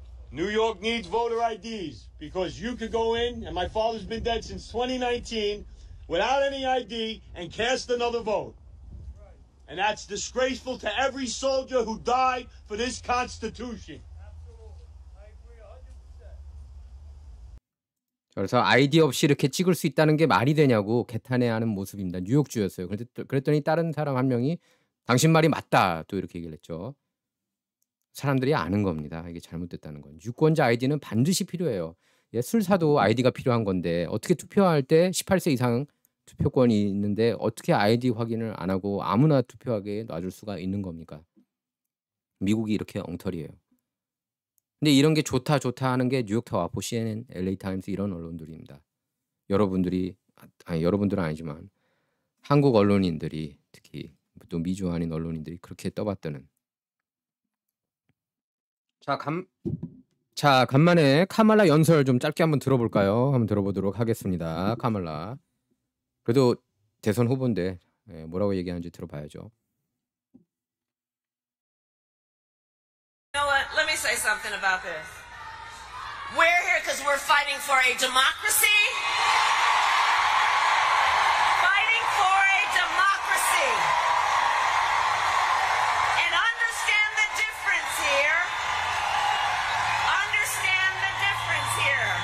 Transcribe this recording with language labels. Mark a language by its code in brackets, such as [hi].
[en] New York needs voter IDs because you could go in, and my father's been dead since 2019, without any ID and cast another vote. And that's disgraceful to every soldier who died for this Constitution. [ko] 그래서 아이디 없이 이렇게 찍을 수 있다는 게 말이 되냐고 개탄해하는 모습입니다. 뉴욕주였어요. 그랬더니 다른 사람 한 명이 당신 말이 맞다 또 이렇게 얘기를 했죠. 사람들이 아는 겁니다. 이게 잘못됐다는 건. 유권자 아이디는 반드시 필요해요. 예, 술 사도 아이디가 필요한 건데 어떻게 투표할 때 18세 이상 투표권이 있는데 어떻게 아이디 확인을 안 하고 아무나 투표하게 놔줄 수가 있는 겁니까? 미국이 이렇게 엉터리예요. 근데 이런 게 좋다 하는 게 뉴욕타와포, CNN, LA 타임스 이런 언론들입니다. 여러분들은 아니지만 한국 언론인들이 특히 또 미주 아닌 언론인들이 그렇게 떠받드는. 자, 간만에 카말라 연설 좀 짧게 한번 들어볼까요? 한번 들어보도록 하겠습니다. 카말라. 그래도 대선 후보인데 뭐라고 얘기하는지 들어봐야죠. [en] You know what? Let me say something about this. We're here because we're fighting for a democracy. Fighting for a democracy. And understand the difference here. Understand the difference here.